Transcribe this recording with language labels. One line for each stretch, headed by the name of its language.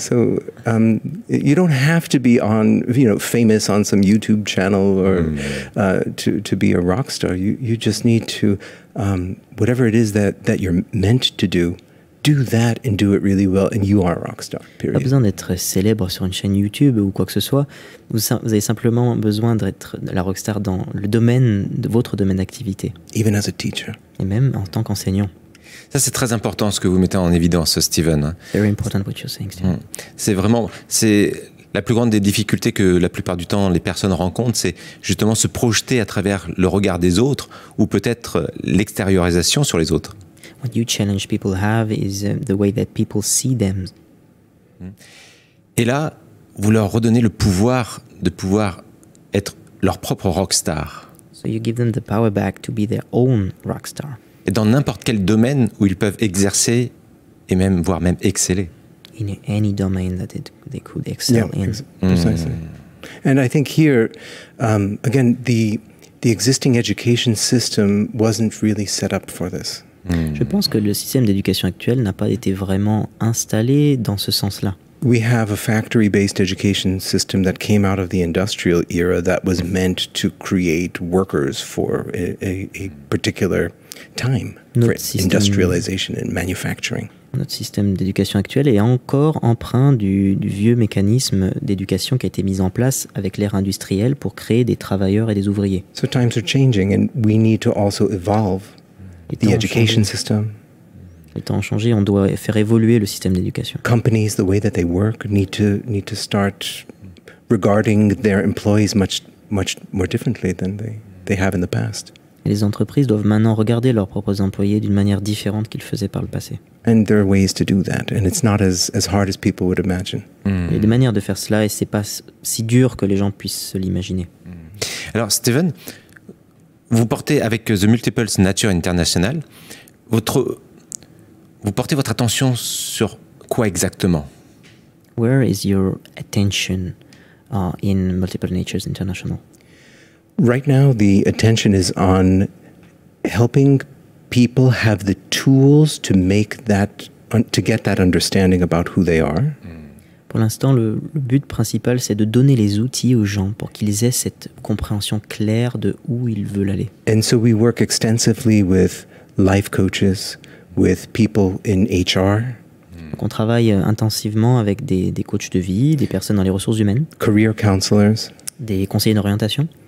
English: So you don't have to be on, famous on some YouTube channel or to be a rock star. You just need to whatever it is that you're meant to do that and do it really well, and you are a rock star. Period.
French: Pas besoin d'être célèbre sur une chaîne YouTube ou quoi que ce soit. Vous avez simplement besoin d'être la rockstar dans le domaine de votre domaine d'activité.
English: Even as a teacher.
French: Et même en tant qu'enseignant. Ça, c'est très important ce que vous mettez en évidence, Steven.
English: Very important what you're saying, Steven.
French: C'est la plus grande des difficultés que la plupart du temps les personnes rencontrent, c'est justement se projeter à travers le regard des autres ou peut-être l'extériorisation sur les autres.
English: What you challenge people have is the way that people see them.
French: Et là, vous leur redonnez le pouvoir de pouvoir être leur propre rockstar.
English: So you give them the power back to be their own rockstar.
French: Et dans n'importe quel domaine où ils peuvent exercer et même voire même exceller.
English: In any domain that they could excel in. Precisely. And I think here, again, the existing education system wasn't really set up for this.
French: Je pense que le système d'éducation actuel n'a pas été vraiment installé dans ce sens-là.
English: We have a factory-based education system that came out of the industrial era that was meant to create workers for a particular time, for industrialization and manufacturing.
French: Notre système d'éducation actuel est encore empreint du vieux mécanisme d'éducation qui a été mis en place avec l'ère industrielle pour créer des travailleurs et des ouvriers.
English: So times are changing and we need to also evolve the education system.
French: Les temps ont changé, on doit faire évoluer le système d'éducation.
English: Companies, the way that they work, need to start regarding their employees much more differently than they have in the past.
French: Et les entreprises doivent maintenant regarder leurs propres employés d'une manière différente qu'ils faisaient par le passé.
English: And there are ways to do that, and it's not as hard as people would imagine.
French: Il y a des manières de faire cela et c'est pas si dur que les gens puissent se l'imaginer. Alors, Steven, vous portez avec The Multiples Nature International, vous portez votre attention sur quoi exactement?
English: Where is your attention in Multiple Natures International? Right now, the attention is on helping people have the tools to make that, to get that understanding about who they are.
French: Pour l'instant, le but principal, c'est de donner les outils aux gens pour qu'ils aient cette compréhension claire de où ils veulent aller.
English: And so we work extensively with life coaches, with people in HR.
French: Donc on travaille intensivement avec des coachs de vie, des personnes dans les ressources humaines,
English: career counselors,
French: des conseillers d'orientation.